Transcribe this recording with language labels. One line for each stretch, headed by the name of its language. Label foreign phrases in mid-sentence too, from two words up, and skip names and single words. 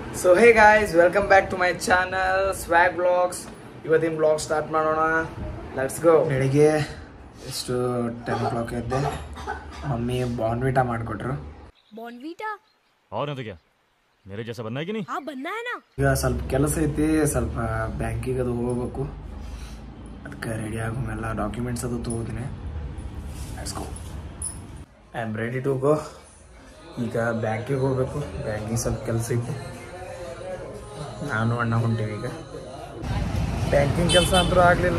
English: So hey guys, welcome back to my channel Swag Vlogs.
Kannada: ಇವತ್ತಿನ ಬ್ಲಾಗ್ ಸ್ಟಾರ್ಟ್ ಮಾಡೋಣ.
English: let's go.
Kannada: ಬೆಳಿಗ್ಗೆ ಎಷ್ಟು 10 o'clock ಎದ್ದೆ. ಮಮ್ಮಿ ಬಾರ್ನ್ವಿಟಾ ಮಾಡಿಕೊಟ್ರು. ಬಾರ್ನ್ವಿಟಾ?
Hindi: और नहीं तो क्या मेरे जैसा बनना है कि नहीं? हाँ बनना है ना.
Kannada: ಈಗ ಸ್ವಲ್ಪ ಕೆಲಸ ಐತಿ, ಸ್ವಲ್ಪ ಬ್ಯಾಂಕಿಗೆ ಅದು ಹೋಗಬೇಕು. ಅದಕ್ಕೆ ರೆಡಿ ಆಗೋಮೆಲ್ಲ ಡಾಕ್ಯುಮೆಂಟ್ಸ್ ಅದು ತಗೋತೀನಿ.
English: Let's go. I am ready to go.
Kannada: ಈಗ ಬ್ಯಾಂಕಿಗೆ ಹೋಗಬೇಕು. ಬ್ಯಾಂಕಿಗೆ ಸ್ವಲ್ಪ ಕೆಲಸ ಐತಿ. ನಾನು ಅಣ್ಣ ಹೊಂಟೀವಿ. ಈಗ ಬ್ಯಾಂಕಿಂಗ್ ಕೆಲಸ ಅಂತೂ ಆಗಲಿಲ್ಲ.